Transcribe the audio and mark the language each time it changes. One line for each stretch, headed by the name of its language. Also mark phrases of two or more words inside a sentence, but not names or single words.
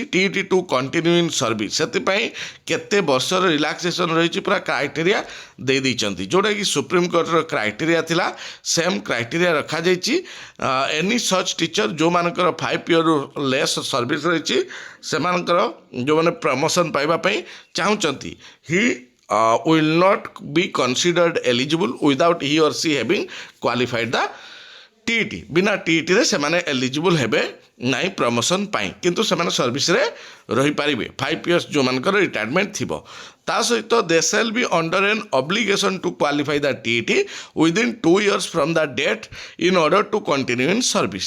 English: TET to continue in service
Odia: ସେଥିପାଇଁ କେତେ ବର୍ଷର ରିଲାକ୍ସେସନ୍ ରହିଛି ପୁରା କ୍ରାଇଟେରିଆ ଦେଇଛନ୍ତି, ଯେଉଁଟାକି ସୁପ୍ରିମକୋର୍ଟର କ୍ରାଇଟେରିଆ ଥିଲା
English: same criteria
Odia: ରଖାଯାଇଛି।
English: any such teacher ଯେଉଁମାନଙ୍କର 5 years less service
Odia: ରହିଛି ସେମାନଙ୍କର ଯେଉଁମାନେ ପ୍ରମୋସନ୍ ପାଇବା ପାଇଁ ଚାହୁଁଛନ୍ତି
English: he will not be considered eligible without he or she having qualified the TET.
Odia: ବିନା ଟିଇଟିରେ ସେମାନେ ଏଲିଜିବୁଲ୍ ହେବେ ନାହିଁ ପ୍ରମୋସନ୍ ପାଇଁ, କିନ୍ତୁ ସେମାନେ ସର୍ଭିସରେ ରହିପାରିବେ 5 ଇୟର୍ସ ଯେଉଁମାନଙ୍କର ରିଟାୟାରମେଣ୍ଟ ଥିବ। ତା ସହିତ
English: they shall be under an obligation to qualify the TET within 2 years from the date in order to continue in service.